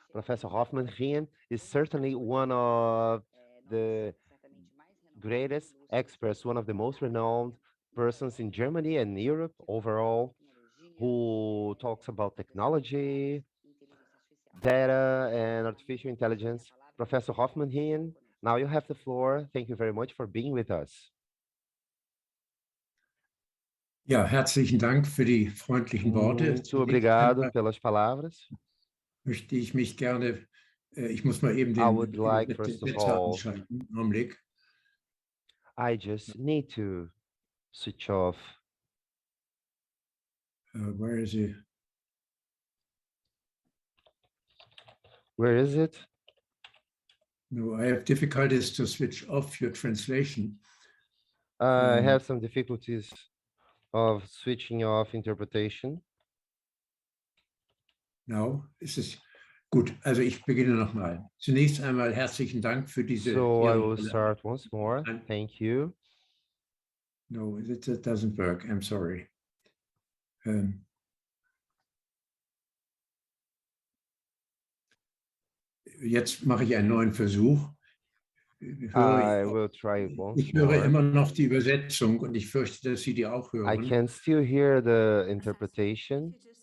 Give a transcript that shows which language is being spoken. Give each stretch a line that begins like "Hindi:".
English: Professor Hoffmann Rien is certainly one of the greatest experts, one of the most renowned persons in Germany and Europe overall, who talks about technology, data, and artificial intelligence. Professor Hoffmann Rien, now you have the floor. Thank you very much for being with us.
German: Ja, herzlichen Dank für die freundlichen Worte.
Portuguese: Muito obrigado pelas palavras.
German: Möchte ich mich gerne, ich muss mal eben
English: I would like,
German: den
English: first of
German: Übersetzer
English: all,
German: anschalten. Augenblick.
English: I just need to switch off. Where is it? Where is it? No, I have difficulties to switch off your translation. I have some difficulties of switching off interpretation. Now,
German: ist es gut. Also ich beginne nochmal. Zunächst einmal herzlichen Dank für diese.
English: So I will start once more. Thank you. No, that doesn't work. I'm sorry.
German: Jetzt mache ich einen neuen Versuch.
English: I will try it once
German: Ich höre
English: more.
German: immer noch die Übersetzung und ich fürchte, dass Sie die auch hören.
English: I can still hear the interpretation.